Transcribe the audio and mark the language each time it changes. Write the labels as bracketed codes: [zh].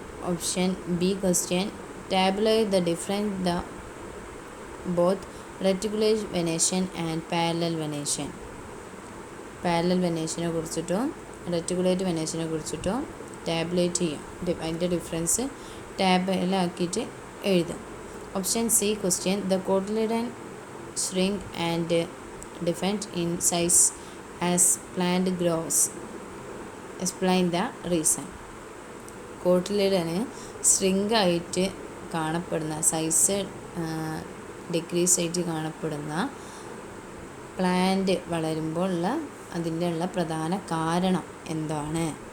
[en] Option B question tabulate the difference the both reticulate venation and parallel venation. [ml] Parallel വെനേഷനെ കുറിച്ചിട്ടും reticulate വെനേഷനെ കുറിച്ചിട്ടും tabulate ചെയ്യാം. അതിൻ്റെ difference ടാബിലാക്കിയിട്ട് എഴുതാം. [en] Option C question the cotyledon shrink and different in size as plant grows. Explain the reason. [ml] കോട്ടിലിഡന് shrink ആയിട്ട് കാണപ്പെടുന്ന, size decrease ആയിട്ട് കാണപ്പെടുന്ന plant വളരുമ്പോൾ അതിൻ്റെ ഉള്ള പ്രധാന കാരണം എന്താണ്?